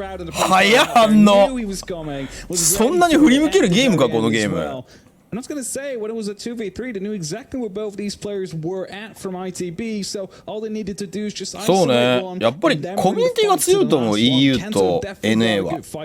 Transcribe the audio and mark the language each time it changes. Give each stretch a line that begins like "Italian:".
Japanese: 早っ反応。そんなに振り向けるゲームかこのゲーム。
English: I'm not going to say when it was a 2v3, they knew exactly where both these players were at from ITB, so all they needed to do is just isolate one.
Japanese: そうね。やっぱりコミュニティが強いと思う EU と NA は。